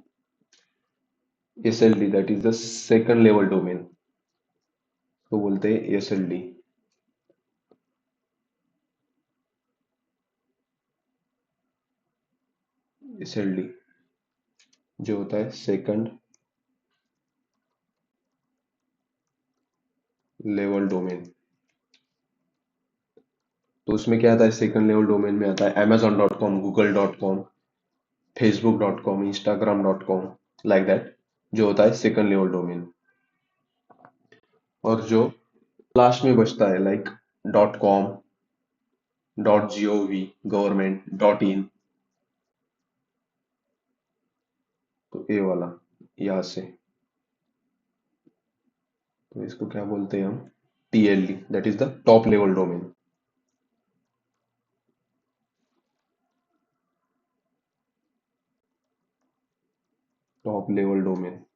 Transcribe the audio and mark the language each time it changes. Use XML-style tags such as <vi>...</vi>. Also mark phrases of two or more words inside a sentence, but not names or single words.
<en>SLD, that is the second level domain,</en> <hi>को बोलते हैं</hi> <en>SLD, SLD</en> <hi>जो होता है</hi> <en>second level domain.</en> <hi>तो उसमें क्या आता है,</hi> <en>second level domain</en> <hi>में आता है amazon.com, google.com, facebook.com, instagram.com,</hi> <en>like that,</en> <hi>जो होता है</hi> <en>second level domain.</en> <hi>और जो लास्ट में बचता है, लाइक .com, .gov, गवर्नमेंट, .in, तो ये वाला यहाँ से, तो इसको क्या बोलते हैं हम, TLD,</hi> <en>that is the top level domain, top level domain.</en>